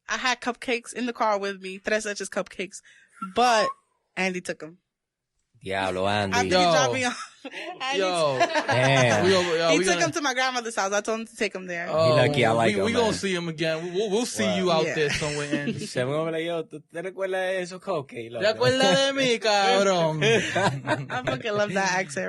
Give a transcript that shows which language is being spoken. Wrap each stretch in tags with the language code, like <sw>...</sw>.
<en>I had cupcakes in the car with me. Tres Leches cupcakes, but Andy took them.</en> <es>Diablo, Andy.</es> <en>After he dropped me off. Damn. He took him to my grandmother's house. I told him to take him there. He lucky I like him, we gonna see him again. We'll see you out there somewhere, Andy.</en> <es>Se me va a yo, ¿tú te recuerdas de esos cupcakes? ¿Te acuerdas de mí, cabrón?</es> <en>I fucking love that accent.</en>